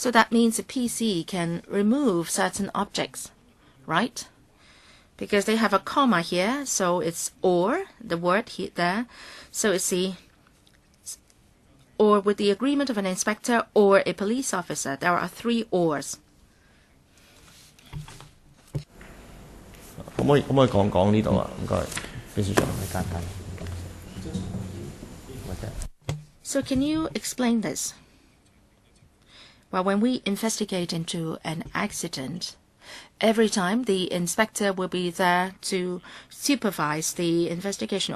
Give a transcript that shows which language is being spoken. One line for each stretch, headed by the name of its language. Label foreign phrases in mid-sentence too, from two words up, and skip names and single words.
English: So that means the PC can remove certain objects, right? Because they have a comma here, so it's or, the word here, there. So it's the or with the agreement of an inspector or a police officer. There are 3 ors.
Cantonese: 可唔可以講呢度啊？唔該，秘書長。
English: So can you explain this? Well, when we investigate into an accident, every time the inspector will be there to supervise the investigation.